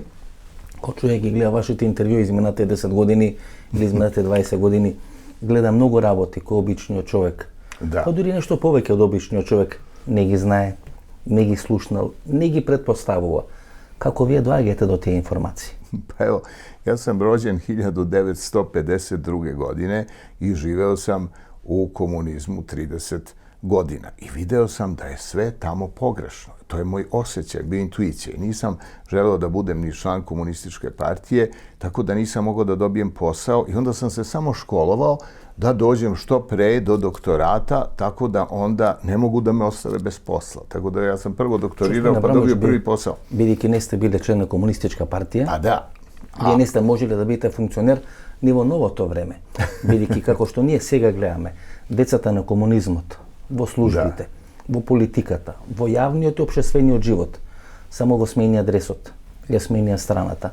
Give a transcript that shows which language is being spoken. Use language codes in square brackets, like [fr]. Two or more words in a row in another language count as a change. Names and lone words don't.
[mk] Кој човек ги гледа вашите интервјуи изминатите 10 години или изминатите 20 години, гледа многу работи кој обичниот човек. Да. Па дури нешто повеќе од обичниот човек не ги знае, не ги слушнал, не ги предпоставува. Како вие доаѓате до тие информации? [sr] Pa evo, ja sam rođen 1952. godine i živeo sam u komunizmu 30 godina. I video sam da je sve tamo pogrešno. To je moj osjećaj, bio intuicija. I nisam želeo da budem ni član komunističke partije, tako da nisam mogao da dobijem posao. I onda sam se samo školovao da dođem što pre do doktorata, tako da onda ne mogu da me ostave bez posla. Tako da ja sam prvo doktorirao pa dobio prvi posao. [mk] Бидејќи не сте биле член на комунистичка партија, [sr] Pa da. [mk] вие не сте можеле да бидете функционер ни во новото време. Бидејќи како што ние сега гледаме, децата на комунизмот, во службите, во политиката, во јавниот и општествениот живот, само го смени адресот, ја смени страната.